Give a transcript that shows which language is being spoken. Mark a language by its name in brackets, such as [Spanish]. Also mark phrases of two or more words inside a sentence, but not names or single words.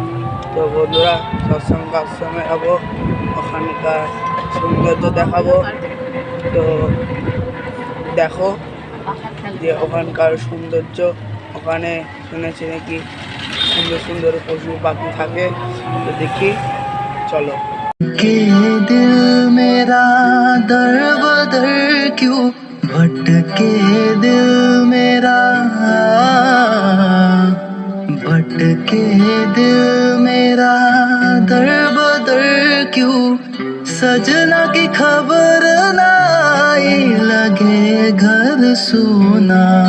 [Bangla] তো বন্ধুরা, সৎসঙ্গ আশ্রমে যাবো, ওখানকার সৌন্দর্য দেখাবো। তো দেখো যে ওখানকার সৌন্দর্য, ওখানে শুনেছি নাকি সুন্দর সুন্দর পশু পাখি থাকে। তো দেখি, চলো। [Hindi] के दिल मेरा दर बदर क्यों भटके दिल मेरा भटके दिल मेरा दर बदर क्यों सजना की खबर ना आई लगे घर सुना